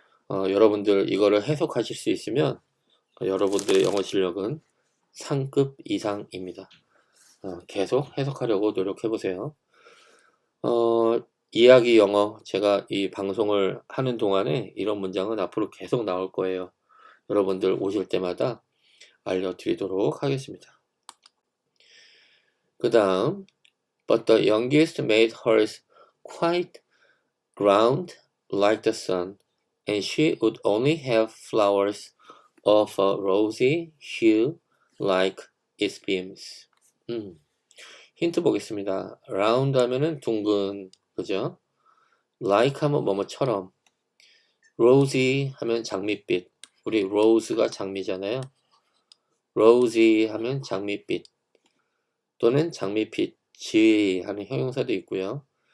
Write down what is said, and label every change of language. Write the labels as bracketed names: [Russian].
[Korean] 여러분들 이거를 해석하실 수 있으면 여러분들의 영어 실력은 상급 이상입니다. 계속 해석하려고 노력해보세요. 이야기 영어 제가 이 방송을 하는 동안에 이런 문장은 앞으로 계속 나올 거예요. 여러분들 오실 때마다 알려드리도록 하겠습니다. 그 다음 [English] But the youngest made hers quite round like the sun, and she would only have flowers of a rosy hue like its beams. [Korean] 힌트 보겠습니다. round 하면은 둥근, 그죠? like 하면 뭐뭐처럼, rosy 하면 장밋빛. 우리 rose가 장미잖아요. rosy 하면 장밋빛 또는 장밋빛이 하는 형용사도 있고요.